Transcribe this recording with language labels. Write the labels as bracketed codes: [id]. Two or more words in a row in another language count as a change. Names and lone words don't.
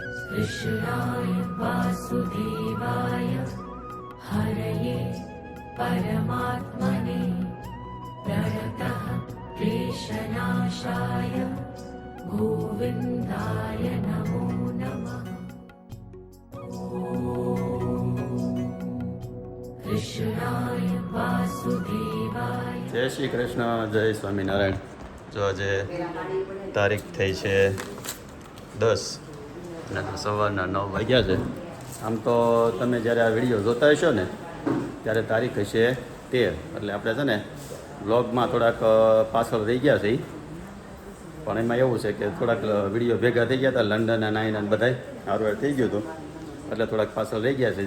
[sa] कृष्णाय वासुदेवाय हरये परमात्मने प्रणतः क्लेशनाशाय गोविन्दाय नमो नमः। कृष्णाय वासुदेवाय। [hi] जय श्री कृष्ण, जय स्वामीनारायण। जो आज तारीख [gu] થઈ છે 10 અને સવારના 9 વાગ્યા છે। આમ તો તમે જ્યારે આ વિડીયો જોતા હશો ને ત્યારે તારીખ હશે 13, એટલે આપણે છે ને વ્લોગમાં થોડાક પાછળ રહી ગયા છે, પણ એમાં એવું છે કે થોડાક વિડીયો ભેગા થઈ ગયા હતા, લંડન અને આઈન બધાય હારવાર થઈ ગયું હતું, એટલે થોડાક પાછળ રહી ગયા છે।